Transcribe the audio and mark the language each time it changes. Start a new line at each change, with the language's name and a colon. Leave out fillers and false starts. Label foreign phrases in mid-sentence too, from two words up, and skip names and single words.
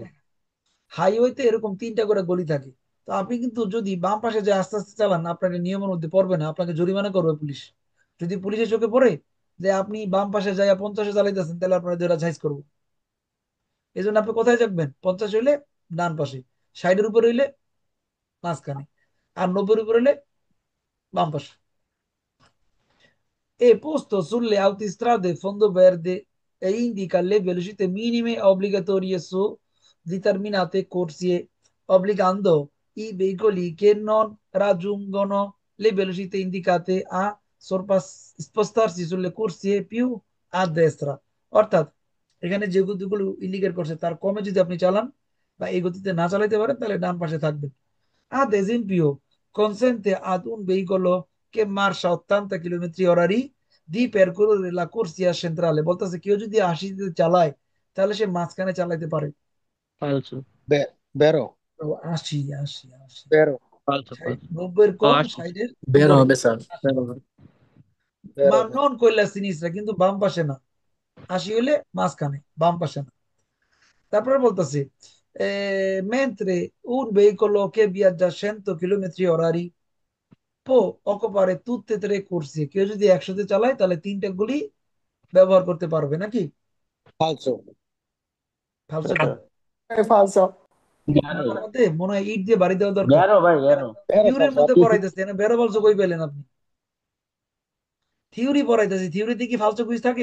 Bangla: হাইওয়েতে এরকম 3টা করে গলি থাকে, তো আপনি কিন্তু যদি বাম পাশে যে আস্তে আস্তে চালান আপনাকে নিয়মের মধ্যে পড়বে না, আপনাকে জরিমানা করবে পুলিশ। যদি পুলিশের চোখে পড়ে যে আপনি বাম পাশে যাইয়া 50-এ চালাইতেছেন তাহলে আপনার ধরে সাইজ করবো। এই জন্য আপনি কোথায় থাকবেন? 50 হইলে ডান পাশে, 60-এর উপর হইলে মাঝখানে, আর 90-এর উপর হইলে বাম পাশে।
Italian: È posto sulle autostrade fondo verde e indica le velocità minime obbligatorie su determinate corsie, obbligando i veicoli che non raggiungono le velocità indicate a spostarsi sulle corsie più a destra।
Bangla: অর্থাৎ এখানে যে গতিগুলো ইন্ডিকেট করছে তার কমে যদি আপনি চালান বা এই গতিতে না চালাতে পারেন তাহলে ডান পাশে থাকবেন।
Italian: Ad esempio, consente ad un veicolo che marcia a 80 km orari di percorrere la corsia centrale।
Bangla: বলতেছে কেউ যদি 80-তে চালায় তাহলে সে মাঝখানে চালাতে পারে। ফালসো বে- বেরো ও, 80 80 80। বেরো ফালসো 60, ফালসো 90-এর ও কম, আসছে 60-এর বের উপরে। হবে স্যার। 80। বেরো
Italian: non quella sinistra
Bangla: কিন্তু বাম পাশে না, 80 হইলে মাঝখানে, বাম পাশে না। তারপরে বলতেছে
Italian: mentre un veicolo che viaggia 100 chilometri orari può occupare tutte e tre corsie,
Bangla: কেউ যদি 100-তে চালায় তাহলে তিনটা গুলি ব্যবহার করতে পারবে নাকি? ফালসো ফালসোটা ফালসা। আমার মতে মনে হয় ইট দিয়ে বাড়ি দেওয়া দরকার। গ্যারো ভাই গ্যারো। বেরো থিওরির ফালসো মধ্যে আপনি পড়াইতেছে না, বেরো বলছো কই পেলেন আপনি? থিওরি পড়াইতেছে, থিওরিতে কি ফালসো কুইজ থাকে?